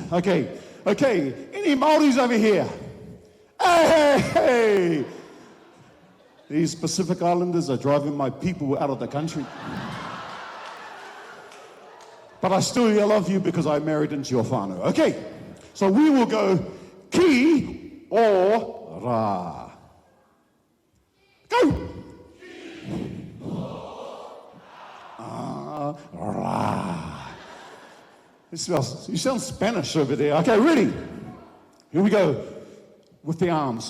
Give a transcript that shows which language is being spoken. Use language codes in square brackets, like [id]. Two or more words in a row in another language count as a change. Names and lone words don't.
[en] Okay, any Māoris over here? Hey! These Pacific Islanders are driving my people out of the country. But I still love you because I married into your whānau. Okay, so we will go [mi] ki o rā. [en] Go! Rā. You sound Spanish over there. Okay, ready? Here we go. With the arms.